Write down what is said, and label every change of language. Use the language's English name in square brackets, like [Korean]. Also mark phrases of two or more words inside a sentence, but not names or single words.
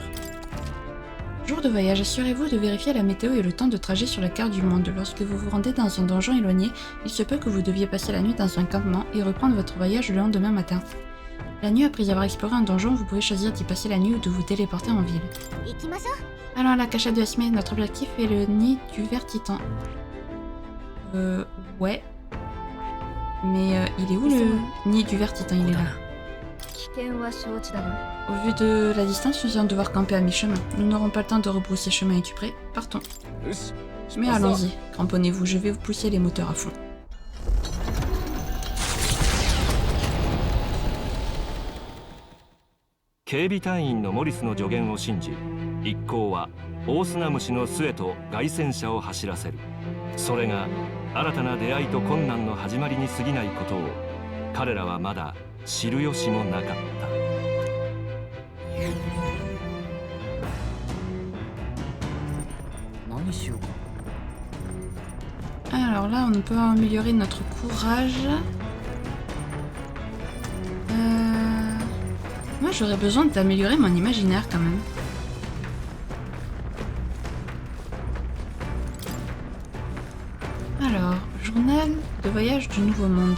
[French] Jour de voyage, assurez-vous de vérifier la météo et le temps de trajet sur la carte du monde. Lorsque vous vous rendez dans un donjon éloigné, il se peut que vous deviez passer la nuit dans un campement et reprendre votre voyage le lendemain matin. La nuit, après avoir exploré un donjon, vous pouvez choisir d'y passer la nuit ou de vous téléporter en ville. [Japanese] 行きましょう [French] Alors, la cachette de Esme, notre objectif est le nid du ver titan. Ouais. Mais il est où le nid du ver titan? Il est là. [Japanese] 危険は承知だな [French] Au vu de la distance, nous allons devoir camper à mi-chemin. Nous n'aurons pas le temps de rebrousser chemin, es-tu prêt? Partons. [Japanese] よし。 [French] Mais allons-y, cramponnez-vous, je vais vous pousser les moteurs à fond. [Japanese] 警備隊員のモリスの助言を信じ、一行はオオスナムシの巣へと凱旋車を走らせる。それが新たな出会いと困難の始まりに過ぎないことを彼らはまだ知る由もなかった。何しようか。 [French] Alors là, on peut améliorer notre courage. Moi, j'aurais besoin d'améliorer mon imaginaire quand même. Alors, journal de voyage du Nouveau Monde.